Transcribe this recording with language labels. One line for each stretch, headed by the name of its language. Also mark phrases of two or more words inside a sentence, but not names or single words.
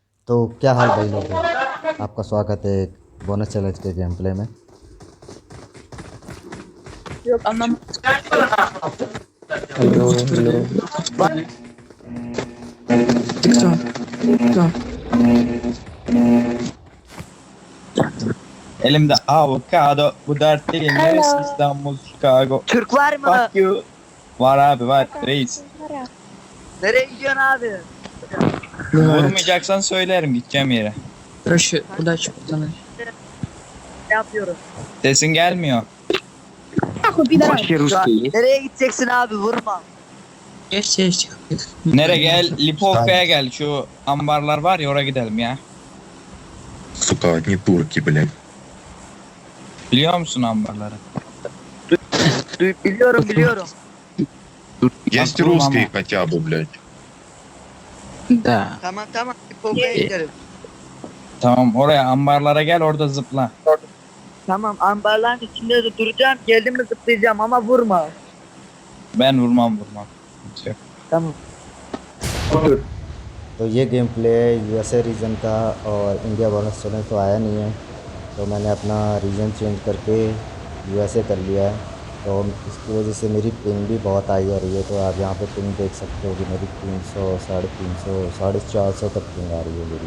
Hindi: तो क्या हाल भाई लोग। आपका स्वागत है एक
English: bonus challenge
Hindi: के
English: game play
Hindi: में।
Turkish: Yok anlam.
English: Hello, hello. TikTok. TikTok.
Turkish: Elimde avokado. Bu dert değil. Neresi İstanbul, Chicago. Türk var
English: Fuck
Turkish: mı? you. Var abi var. Reis. Nereye gidiyorsun abi? Evet. Vurmayacaksan söylerim gideceğim yere.
Russian: Проще удачи, пацаны.
Turkish: Ne yapıyorum? Sesin gelmiyor.
Russian: Вообще русский есть?
Turkish: Nereye gideceksin abi? Vurma.
Russian: Есть, есть.
Turkish: Nere gel? Lipovka'ya gel. Şu ambarlar var ya oraya gidelim ya.
Russian: Сука, одни турки, блядь.
Turkish: Biliyor musun ambarları? Biliyorum.
Russian: Есть Акру, русский мама. хотя бы, блядь. Да.
Turkish: Tamam. Polka'ya gidelim. Tamam oraya ambarlara gel orada zıpla. Tamam ambarların içinde de duracağım. Geldim mi zıplayacağım ama vurma. Ben vurmam. Yok. Tamam.
Hindi: तो ये
English: game play USA region
Hindi: का और
English: India bonus challenge
Hindi: तो आया नहीं है, तो मैंने अपना
English: region change
Hindi: करके यूएसए कर लिया है। तो इसकी वजह से मेरी पिंग भी बहुत आई आ रही है। तो आप यहाँ पे पिंग देख सकते हो कि मेरी 300, 350, 450 तक पिंग आ रही है मेरी।